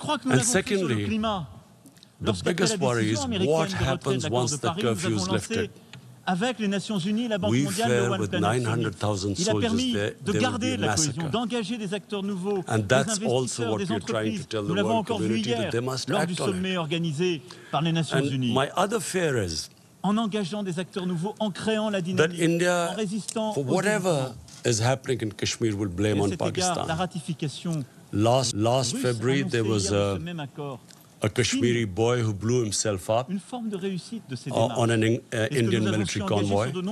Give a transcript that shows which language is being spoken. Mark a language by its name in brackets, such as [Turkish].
[English] And secondly, the biggest worry is what happens once the curfew is lifted. [French] avec les Nations Unies, la Banque mondiale, le One Planet Summit. Il a permis de garder la cohésion, d'engager des acteurs nouveaux, des investisseurs, des entreprises. Nous l'avons encore vu hier lors du sommet organisé par les Nations Unies. En engageant des acteurs nouveaux, en créant la dynamique, en résistant aux [English] whatever is happening in Kashmir will blame on Pakistan. [French] La ratification [English] last February there was a Kashmiri boy who blew himself up on an Indian military convoy.